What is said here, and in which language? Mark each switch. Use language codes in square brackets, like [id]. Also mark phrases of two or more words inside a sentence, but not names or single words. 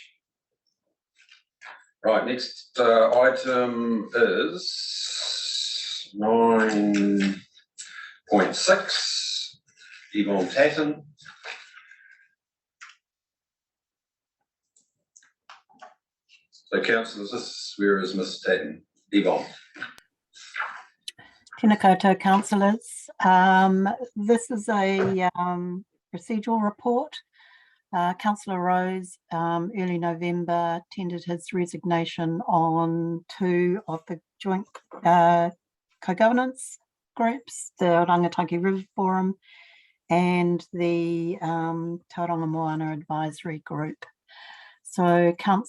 [en] Right, next item is 9.6, Yvonne Tatton. So, councillors, where is Ms. Tatton? Yvonne. [mi] Tēnā koutou, [en] councillors. This is a procedural report. Councillor Rose, early November, tendered his resignation on 2 of the joint co-governance groups, the Rangitangi River Forum and the Tauranga Moana Advisory Group.